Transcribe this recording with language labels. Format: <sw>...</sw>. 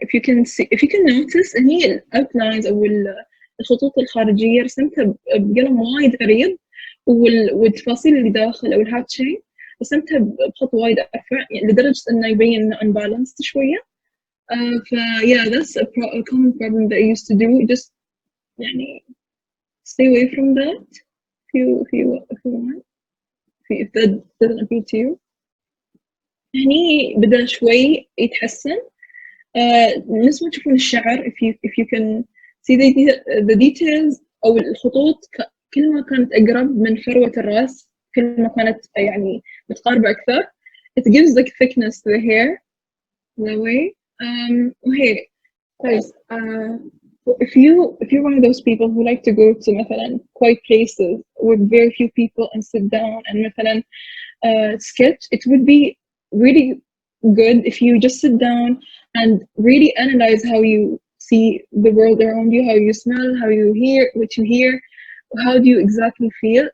<en>If you can see, if you can notice</en> <ar>إن هي outlines أو الخطوط الخارجية رسمتها بقلم وايد عريض، والتفاصيل اللي داخل أو الهاتشي رسمتها بخط وايد أرفع يعني لدرجة إنه يبين إنه unbalanced شوية.</ar> <en>yeah, that's a common problem that I used to do. Just يعني stay away from that if you want, if that doesn't appeal to you.</en> <ar>هني بدأ شوي يتحسن. نفس ما تشوفون الشعر</ar> <en>if you can see the details</en> <ar>أو الخطوط كل ما كانت أقرب من فروة الرأس كل ما كانت يعني متقاربة أكثر.</ar> <en>It gives like thickness to the hair that way. وهي guys, if you're one of those people who like to go to مثلا quiet places with very few people and sit down and مثلا sketch, it would be really good if you just sit down and really analyze how you see the world around you, how you smell, how you hear, what you hear, how do you exactly feel.</en>